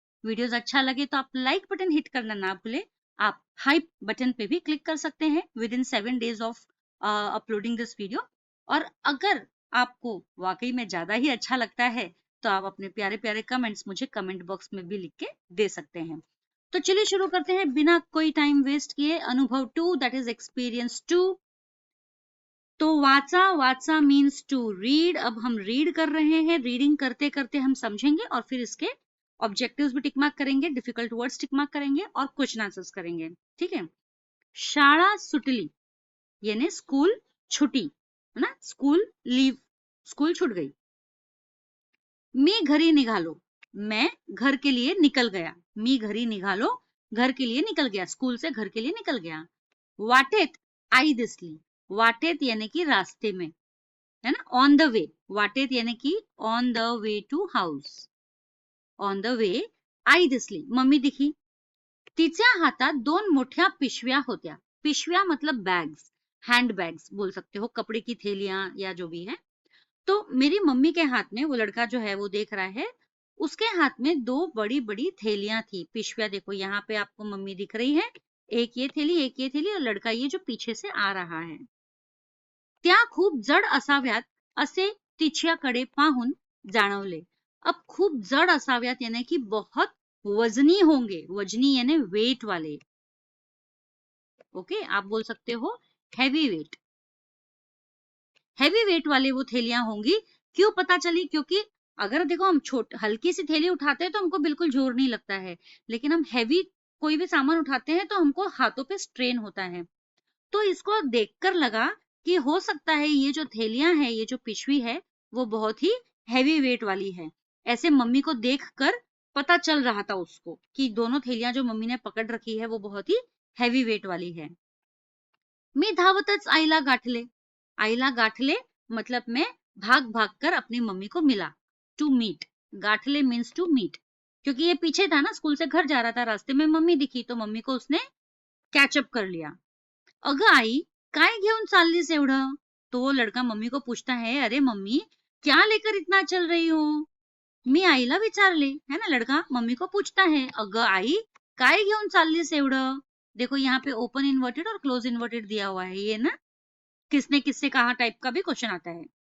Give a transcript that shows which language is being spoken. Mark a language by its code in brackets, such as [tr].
[hi] Videos अच्छा लगे तो आप लाइक बटन हिट करना ना भूलें। आप हाइप बटन पे भी क्लिक कर सकते हैं [en] Within 7 days of uploading this video. [hi] और अगर आपको वाकई में ज्यादा ही अच्छा लगता है तो आप अपने प्यारे प्यारे कमेंट्स मुझे कमेंट बॉक्स में भी लिख के दे सकते हैं। तो चलिए शुरू करते हैं बिना कोई टाइम वेस्ट किए। अनुभव 2 [en] That is experience 2। तो [mr] वाचा, वाचा [en] Means to read. [hi] अब हम रीड कर रहे हैं, रीडिंग करते करते हम समझेंगे और फिर इसके ऑब्जेक्टिव्स भी टिक मार्क करेंगे, डिफिकल्ट वर्ड्स टिक मार्क करेंगे और क्वेश्चन आंसर्स करेंगे। ठीक है, [mr] शाळा सुटली [hi] यानी स्कूल छुटी, है ना, स्कूल लीव, स्कूल छूट गई। [mr] मी घरी निघालो, [hi] मैं घर के लिए निकल गया। [mr] मी घरी निघालो, [hi] घर के लिए निकल गया, स्कूल से घर के लिए निकल गया। [mr] वाटेत आई दिसली, [hi] वाटेत यानी कि रास्ते में, है ना, [en] On the way. वाटेत यानी कि on the way to house, on the way [mr] आई दिसली, [hi] मम्मी दिखी। [mr] तिच्या हातात 2 मोठ्या पिशव्या होत्या। [hi] पिशव्या मतलब बैग्स, हैंड बैग्स बोल सकते हो, कपड़े की थैलियां या जो भी है। तो मेरी मम्मी के हाथ में, वो लड़का जो है वो देख रहा है, उसके हाथ में 2 बड़ी बड़ी थैलियां थी, पिशविया। देखो यहाँ पे आपको मम्मी दिख रही है, एक ये थैली, एक ये थैली, और लड़का ये जो पीछे से आ रहा है। [mr] त्या खूप जड असाव्यात असे तिच्याकडे पाहून जाणवले। [hi] अब [mr] खूप जड असाव्यात [hi] यानी कि बहुत वजनी होंगे, वजनी यानी वेट वाले। ओके, आप बोल सकते हो हैवी वेट, हैवी वेट वाले वो थैलियां होंगी। क्यों पता चली? क्योंकि अगर देखो हम हल्की सी थैली उठाते हैं तो हमको बिल्कुल जोर नहीं लगता है, लेकिन हम हैवी कोई भी सामान उठाते हैं तो हमको हाथों पे स्ट्रेन होता है। तो इसको देखकर लगा कि हो सकता है ये जो थैलियां है, ये जो पिशवी है, वो बहुत ही हैवी वेट वाली है। ऐसे मम्मी को देखकर पता चल रहा था उसको कि दोनों थैलियां जो मम्मी ने पकड़ रखी है वो बहुत ही हैवी वेट वाली है। [mr] मी धावतच आईला गाठले, [hi] आईला गाठले मतलब मैं भाग भाग कर अपनी मम्मी को मिला। [en] to meet, [hi] गाठले मीन्स टू मीट, क्योंकि ये पीछे था ना, स्कूल से घर जा रहा था, रास्ते में मम्मी दिखी तो मम्मी को उसने कैचअप कर लिया। [mr] अगं आई, काय घेऊन चाललीस एवढं? [hi] तो वो लड़का मम्मी को पूछता है, अरे मम्मी क्या लेकर इतना चल रही हो? [mr] मी आईला विचारले, [hi] है ना, लड़का मम्मी को पूछता है, [mr] अगं आई काय घेऊन चाललीस एवढं? [hi] देखो यहाँ पे ओपन इन्वर्टेड और क्लोज इन्वर्टेड दिया हुआ है, ये ना किसने किससे कहा टाइप का भी क्वेश्चन आता है।